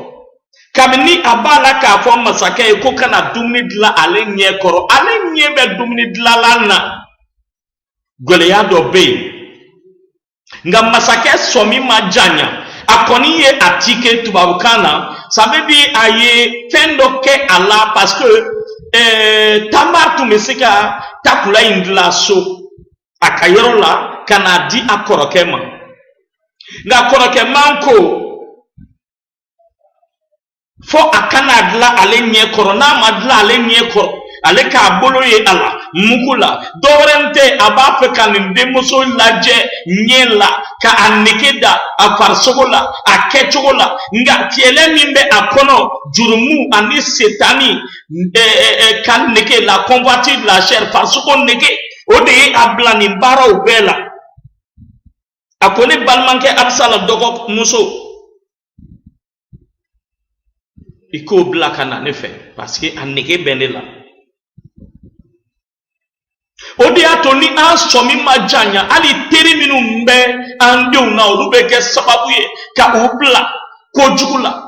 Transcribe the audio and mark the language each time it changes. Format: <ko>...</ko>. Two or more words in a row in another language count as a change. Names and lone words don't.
<bm>Kabini a b'a la k'a fɔ masakɛ ye ko kana dumuni dilan ale ɲɛ kɔrɔ, ale ɲɛ bɛ dumuni dilanlan na. Gwɛlɛya dɔ bɛ yen. Nga masakɛ sɔmi ma janya. A kɔni ye a ti kɛ tubabukan na.</bm> <fr>Ça veut dire</fr> <bm>a ye fɛn dɔ kɛ a la</bm> <fr>parce que</fr> <bm>Tamar tun bɛ se ka takula in dilan so a ka yɔrɔ la ka n'a di a kɔrɔkɛ ma. Nga kɔrɔkɛ man ko fo a kana dilan ale ɲɛ kɔrɔ. N'a ma dilan ale ɲɛ kɔrɔ, ale k'a bolo ye a la mugu la. Dɔwɛrɛ tɛ a b'a fɛ ka nin denmuso lajɛ ɲɛ la, ka a nege da a farisogo la, a kɛcogo la. Nka kɛlɛ min bɛ a kɔnɔ, jurumu ani setani ka nege la,</bm> <fr>convoitise la chair,</fr> <bm>farisogo nege, o de ye a bila nin baaraw bɛɛ la. A ko ne balimakɛ Abisala dɔgɔmuso, i k'o bila ka na ne fɛ</bm> <fr>parce que</fr> <bm>a nege bɛ ne la. O de y'a to ni an sɔmi ma janya, hali teri minnu bɛ an denw na olu bɛ kɛ sababu ye ka u bila kojugu la.</bm>